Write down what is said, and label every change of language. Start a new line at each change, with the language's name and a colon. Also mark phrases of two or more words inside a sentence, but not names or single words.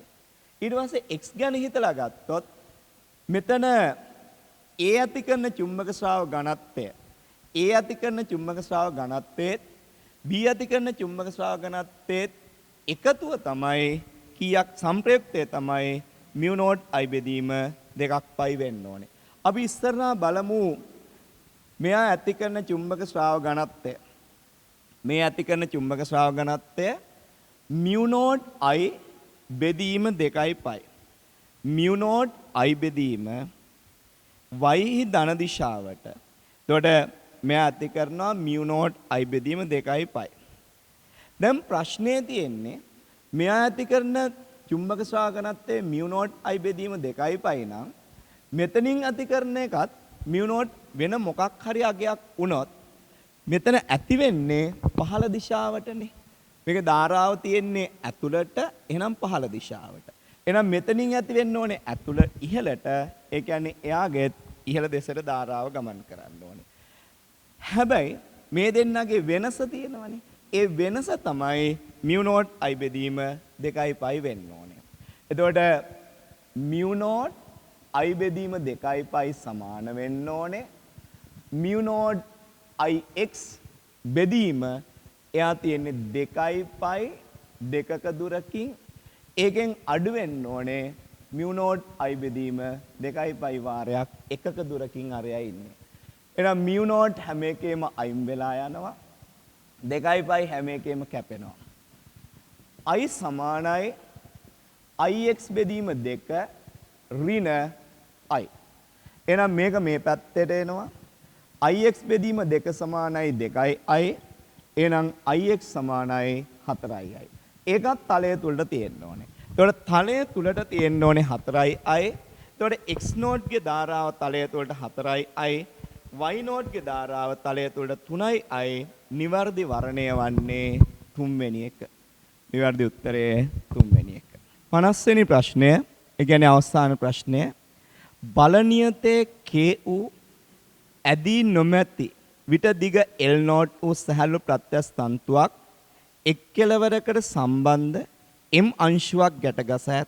Sinhala: ඊට පස්සේ x ගැන හිතලා ගත්තොත් මෙතන a ඇති කරන චුම්බක ශ්‍රාව ඝනත්වය a ඇති කරන චුම්බක ශ්‍රාව ඝනත්වයේත් b ඇති කරන චුම්බක ශ්‍රාව ඝනත්වයේත් එකතුව තමයි කීයක් සංප්‍රයුක්තය තමයි mu not i බෙදීම 2ක් පයි වෙන්න ඕනේ. අපි ඉස්සරහා බලමු මෙයා ඇති කරන චුම්බක ශ්‍රාව ඝනත්වය. මේ ඇති කරන චුම්බක ශ්‍රාව ඝනත්වය mu not i බෙදීම 2යි පයි. mu not i බෙදීම y ධන දිශාවට. එතකොට මෙයා ඇති කරනවා mu not i බෙදීම 2යි පයි. දැන් ප්‍රශ්නේ තියෙන්නේ මෙයා ඇති කරන චුම්බක ශ්‍රාව ඝනත්වයේ mu not i බෙදීම 2යි පයි නම් මෙතනින් ඇති කරන එකත් mu not වෙන මොකක් හරි අගයක් වුණොත් මෙතන ඇති වෙන්නේ පහළ දිශාවටනේ. මේක ධාරාව තියෙන්නේ ඇතුළට එහෙනම් පහළ දිශාවට. එහෙනම් මෙතනින් ඇති වෙන්න ඕනේ ඇතුළ ඉහළට. ඒ කියන්නේ එයාගේ ඉහළ දෙසට ධාරාව ගමන් කරන්න ඕනේ. හැබැයි මේ දෙන්නගේ වෙනස තියෙනවනේ. ඒ වෙනස තමයි mu not i බෙදීම 2යි පයි වෙන්න ඕනේ. එතකොට mu not i බෙදීම 2යි පයි සමාන වෙන්න ඕනේ mu not ix බෙදීම එයා තියෙන්නේ 2යි පයි 2ක දුරකින් ඒකෙන් අඩු වෙන්න ඕනේ mu not i බෙදීම 2යි පයි වාරයක් එකක දුරකින් අරයා ඉන්නේ. එහෙනම් mu not හැම එකේම අයින් වෙලා යනවා 2යි පයි හැම එකේම කැපෙනවා. i සමානයි ix බෙදීම 2 ඍණ i. එහෙනම් මේක මේ පැත්තට එනවා. ix බෙදීම 2 සමානයි 2යි i. එහෙනම් ix සමානයි 4යි i. ඒකත් තලය තුලට තියෙන්න ඕනේ. එතකොට තලය තුලට තියෙන්න ඕනේ 4යි i. එතකොට x not ගේ ධාරාව තලය තුලට 4යි i. y not ගේ ධාරාව තලය තුලට 3යි i. නිවැරදි වර්ණය වන්නේ 3 වෙනි එක. නිවැරදි උත්තරය 3 වෙනි එක. 50 වෙනි ප්‍රශ්නය, ඒ කියන්නේ අවසාන ප්‍රශ්නය. බලනියතේ k වූ ඇදී නොමැති විට දිග L not වූ සහැල්ලු ප්‍රත්‍යස්ත තන්තුවක් එක් කෙළවරකට සම්බන්ධ M අංශුවක් ගැටගසා ඇත.